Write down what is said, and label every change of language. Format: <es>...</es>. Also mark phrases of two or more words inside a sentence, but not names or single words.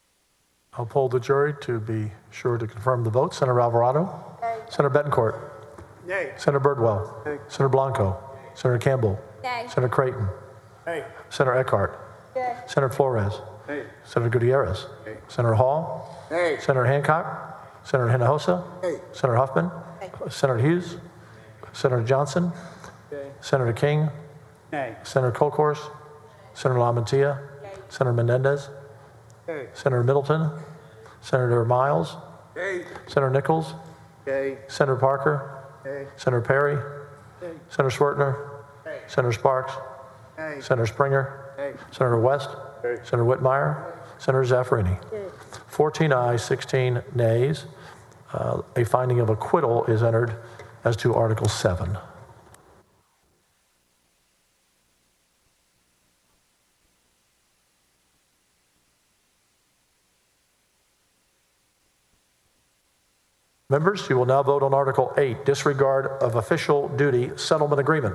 <en>I'll poll the jury to be sure to confirm the vote. Senator Alvarado? Nay. Senator Betancourt? Yay. Senator Birdwell. Nay. Senator Blanco. Senator Campbell. Nay. Senator Creighton. Nay. Senator Eckhart. Yay. Senator Flores. Nay. Senator Gutierrez. Nay. Senator Hall. Nay. Senator Hancock. Senator Hinojosa. Nay. Senator Huffman. Senator Hughes. Senator Johnson. Yay. Senator King. Nay. Senator Colcourse. Senator LaMantia. Senator Menendez. Yay. Senator Middleton. Senator Miles. Yay. Senator Nichols. Yay. Senator Parker. Yay. Senator Perry. Yay. Senator Swertner. Yay. Senator Sparks. Yay. Senator Springer. Yay. Senator West. Yay. Senator Whitmire. Senator Zaffarini. 14 ayes, 16 nays. A finding of acquittal is entered as to Article 7. Members, you will now vote on Article 8, disregard of official duty settlement agreement.</en>